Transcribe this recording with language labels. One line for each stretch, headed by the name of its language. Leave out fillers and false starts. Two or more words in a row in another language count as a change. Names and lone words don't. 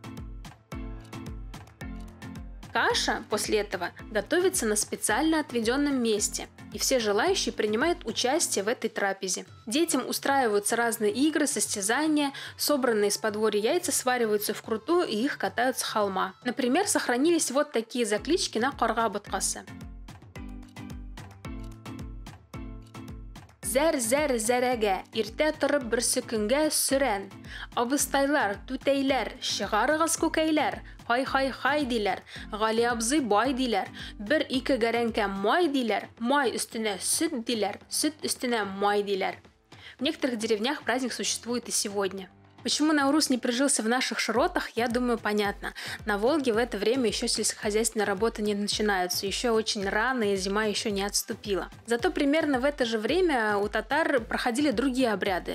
Russian: Каша после этого готовится на специально отведенном месте, и все желающие принимают участие в этой трапезе. Детям устраиваются разные игры, состязания, собранные из подворья яйца свариваются вкрутую и их катают с холма. Например, сохранились вот такие заклички на
Tatar: карга буткасы. Зәр зәрәгә, иртә торып берсе көнгә сүрән. Абыстайлар, түтәйләр, чыгарыгыз күкәйләр, хай диләр, Гали абзый бай диләр, бер-ике гәрәнкә май диләр, май өстенә сөт диләр, сөт өстенә май диләр.
Russian: В некоторых деревнях праздник существует и сегодня. Почему Наурус не прижился в наших широтах, я думаю, понятно. На Волге в это время еще сельскохозяйственные работы не начинаются, еще очень рано и зима еще не отступила. Зато примерно в это же время у татар проходили другие обряды.